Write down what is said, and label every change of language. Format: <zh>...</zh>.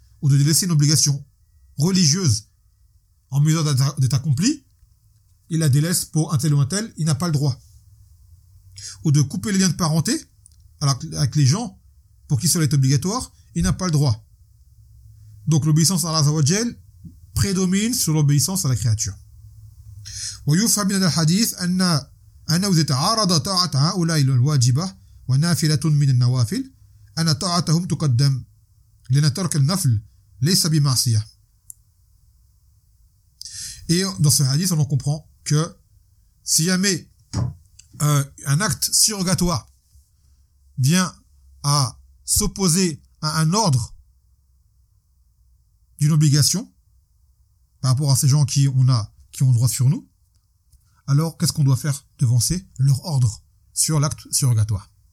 <fr>Ou de délaisser une obligation religieuse en mesure d'être accompli, il la délaisse pour un tel ou un tel, il n'a pas le droit. Ou de couper les liens de parenté avec les gens pour qui cela est obligatoire, il n'a pas le droit. Donc l'obéissance à Allah Azzawajal prédomine sur l'obéissance à la créature.</fr> <ar>ويفهم من الحديث أن إذا تعارض طاعة هؤلاء الواجبة ونافلة من النوافل أن طاعتهم تقدم لأن ترك النفل ليس بمعصية.</ar> <fr>Et dans ce hadith, on en comprend que si jamais un acte surrogatoire vient à s'opposer à un ordre d'une obligation par rapport à ces gens qui ont droit sur nous, alors qu'est-ce qu'on doit faire devancer leur ordre sur l'acte surrogatoire.</fr>